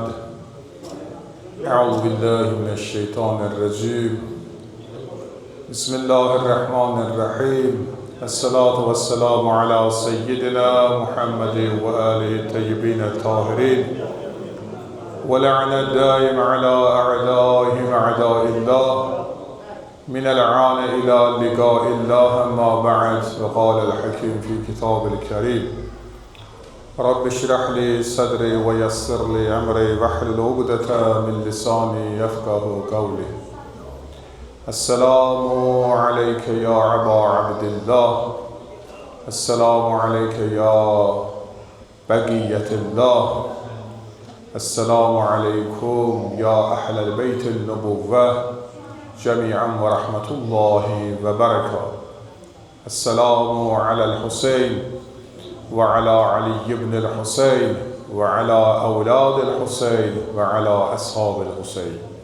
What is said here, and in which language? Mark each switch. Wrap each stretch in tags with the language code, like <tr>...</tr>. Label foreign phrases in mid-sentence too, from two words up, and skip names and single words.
<ar>أعوذ بالله من الشيطان الرجيم. Bismillahirrahmanirrahim. الصلاة والسلام على سيدنا محمد وآله الطيبين الطاهرين. واللعن الدائم على أعدائهم أعداء الله. من العان إلى لقاء الله ما بعد وقال الحكيم في كتاب الكريم رب اشرح لي صدري ويسر لي أمري واحلل عقدة من لساني يفقه قولي السلام عليك يا أبا عبد الله السلام عليك يا بقية الله السلام عليكم يا أهل البيت النبوة جميعا ورحمة الله وبركاته السلام على الحسين وعلى علي بن الحسين وعلى أولاد الحسين وعلى أصحاب الحسين</ar>